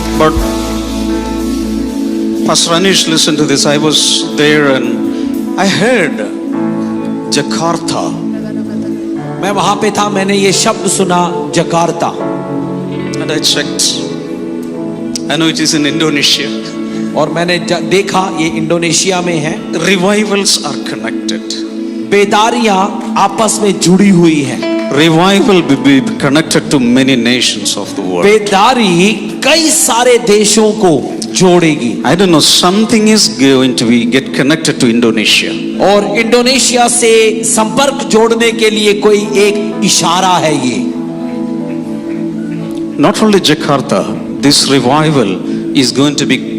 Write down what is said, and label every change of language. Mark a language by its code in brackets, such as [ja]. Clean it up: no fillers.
[en] But Pastor Anish, listen to this. I was there and I heard Jakarta. [hi] मैं वहां पे था, मैंने ये शब्द सुना, Jakarta. [en] And I checked. I know it is in Indonesia. [hi] और मैंने देखा ये इंडोनेशिया में है। [en] Revivals are connected. [hi] बेदारियां आपस में जुड़ी हुई हैं। [en] Revival will be connected to many nations of the world. [hi] बेदारी कई सारे देशों को जोड़ेगी। [en] I don't know, something is going to be get connected to Indonesia. [hi] और इंडोनेशिया से संपर्क जोड़ने के लिए कोई एक इशारा है ये। [en] Not only Jakarta, this revival is going to be.